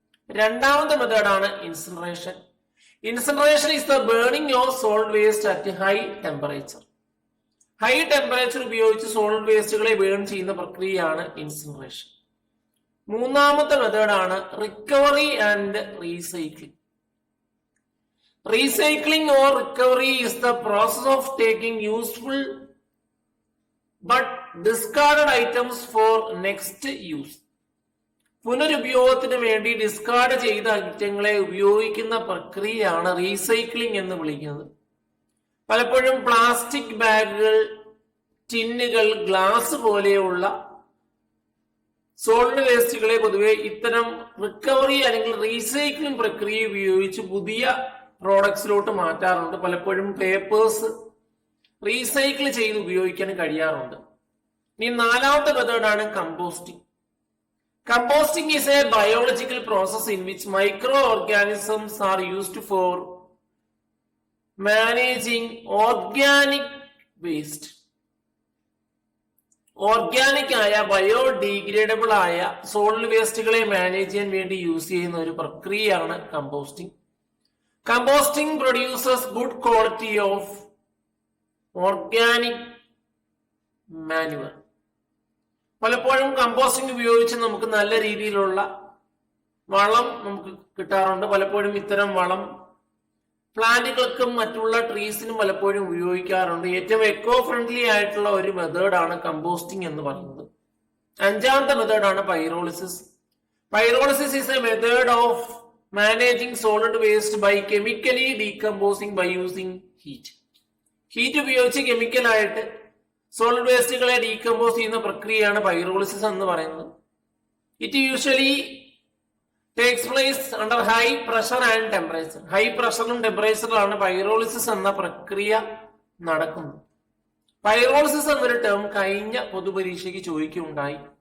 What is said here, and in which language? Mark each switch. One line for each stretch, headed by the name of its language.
Malayalam: രണ്ടാമത്തെ മെത്തേഡാണ് incineration.
English: Incineration is the burning of solid waste at high temperature.
Malayalam: High temperature ഉപയോഗിച്ച് solid വേസ്റ്റുകളെ burn ചെയ്യുന്ന പ്രക്രിയയാണ് ഇൻസിനറേഷൻ. മൂന്നാമത്തെ മെത്തേഡാണ് recovery and recycling.
English: Recycling or recovery is the process of taking useful but discarded items for next use.
Malayalam: പുനരുപയോഗത്തിന് വേണ്ടി discard ചെയ്ത ഐറ്റങ്ങളെ ഉപയോഗിക്കുന്ന പ്രക്രിയയാണ് recycling എന്ന് വിളിക്കുന്നത്. പലപ്പോഴും പ്ലാസ്റ്റിക് ബാഗുകൾ, ടിന്നുകൾ, ഗ്ലാസ് പോലെയുള്ള സോളിഡ് വേസ്റ്റുകളെ പൊതുവെ ഇത്തരം റിക്കവറി അല്ലെങ്കിൽ റീസൈക്ലിംഗ് പ്രക്രിയ ഉപയോഗിച്ച് പുതിയ പ്രോഡക്ട്സിലോട്ട് മാറ്റാറുണ്ട്. പലപ്പോഴും പേപ്പേഴ്സ് റീസൈക്കിൾ ചെയ്ത് ഉപയോഗിക്കാൻ കഴിയാറുണ്ട്. ഇനി നാലാമത്തെ മെത്തേഡാണ് composting.
English: Composting is a biological process in which micro organisms are used for managing organic waste.
Malayalam: Organic ആയ ബയോഡീഗ്രേഡബിൾ ആയ സോളിഡ് വേസ്റ്റുകളെ മാനേജ് ചെയ്യാൻ വേണ്ടി യൂസ് ചെയ്യുന്ന ഒരു പ്രക്രിയയാണ് composting.
English: Composting produces good quality of organic manure.
Malayalam: പലപ്പോഴും കമ്പോസ്റ്റിംഗ് ഉപയോഗിച്ച് നമുക്ക് നല്ല രീതിയിലുള്ള വളം നമുക്ക് കിട്ടാറുണ്ട്. പലപ്പോഴും ഇത്തരം വളം പ്ലാന്റുകൾക്കും മറ്റുള്ള ട്രീസിനും പലപ്പോഴും ഉപയോഗിക്കാറുണ്ട്. ഏറ്റവും എക്കോ ഫ്രണ്ട്ലി ആയിട്ടുള്ള ഒരു മെത്തേഡാണ് കമ്പോസ്റ്റിംഗ് എന്ന് പറയുന്നത്. അഞ്ചാമത്തെ മെത്തേഡാണ് pyrolysis.
English: Pyrolysis is a method of managing solid waste by chemically decomposing by using heat.
Malayalam: Heat ഉപയോഗിച്ച് കെമിക്കലായിട്ട് സോളിഡ് വേസ്റ്റുകളെ ഡീകമ്പോസ് ചെയ്യുന്ന പ്രക്രിയയാണ് പൈറോളിസിസ് എന്ന് പറയുന്നത്.
English: It usually takes place under high pressure and temperature.
Malayalam: High പ്രഷറിലും ടെമ്പറേച്ചറിലാണ് pyrolysis എന്ന പ്രക്രിയ നടക്കുന്നത്. പൈറോളിസിസ് എന്നൊരു term കഴിഞ്ഞ പൊതുപരീക്ഷയ്ക്ക് ചോദിക്കുകയുണ്ടായി.